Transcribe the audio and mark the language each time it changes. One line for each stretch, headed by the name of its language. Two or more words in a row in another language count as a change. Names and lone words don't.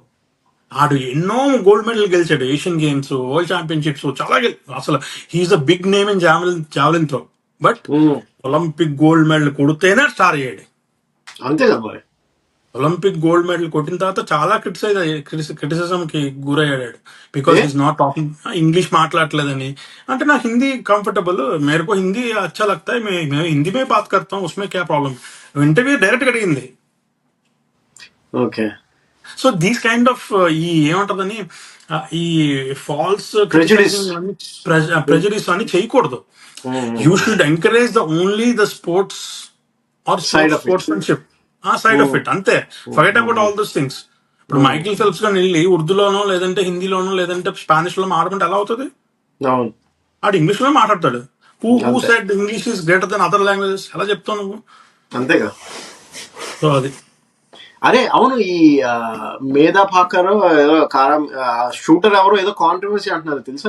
Telugu: ఆడు ఎన్నో
English: gold medal
Telugu: గెలిచాడు, ఏషియన్ గేమ్స్,
English: world championships,
Telugu: చాలా అసలు
English: he's a big name in javelin throw.
Telugu: బట్ ఉమ్,
English: Olympic gold medal
Telugu: కొడితేనే స్టార్ అయ్యాడు. అంతే కదా మరి.
English: Olympic gold medal
Telugu: కొట్టిన తర్వాత చాలా క్రిటిసిజం కి గురయ్యాడు.
English: బికాస్ ఏ is not talking,
Telugu: ఇంగ్లీష్ మాట్లాడలేదని. అంటే నాకు హిందీ కంफर्टेबल,
Hindi: मेरे को हिंदी अच्छा लगता है, मैं हिंदी में बात करता हूँ, उसमें क्या प्रॉब्लम.
English: interview direct
Telugu: అడిగింది. ఓకే.
English: so these kind of
Telugu: ఈ ఏమంటదని, ఈ
English: ఫాల్స్ ప్రెజుడిస్. ప్రెజుడిస్
Telugu: అని చేయకూడదు.
English: you should encourage the sports or side of it. స్పోర్ట్స్మెన్షిప్, ఆ side of it, అంతే. forget about all those things.
Telugu: ఇప్పుడు మైకిల్ ఫెల్ప్స్ గాని వెళ్ళి ఉర్దూలోనో లేదంటే హిందీలోనో లేదంటే స్పానిష్ లో మాట్లాడుకుంటే ఎలా అవుతుంది? అవును, ఆడు ఇంగ్లీష్ లో మాట్లాడతాడు. హూ అంతే.
English: said English is greater than other languages?
Telugu: ఎలా చెప్తావు నువ్వు? అంతే కదా. సో అది. అరే అవును, ఈ మేధా పాకర్ ఏదో కారం షూటర్ ఎవరో ఏదో కాంట్రవర్సీ అంటున్నారు తెలుసా?